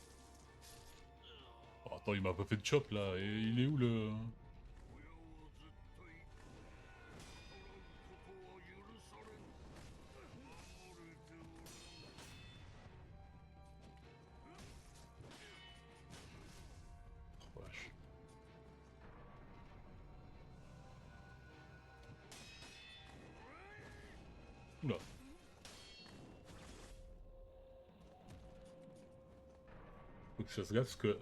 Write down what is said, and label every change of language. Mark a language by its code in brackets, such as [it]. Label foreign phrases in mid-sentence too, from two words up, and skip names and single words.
[fr] Oh, attends, il m'a pas fait de chop, là. Et il est où, le... [ja] 親は絶対捕らうことは許されぬ。守れておる。 [fr] Oh, vache. Oula. Faut que je fasse gaffe, parce que...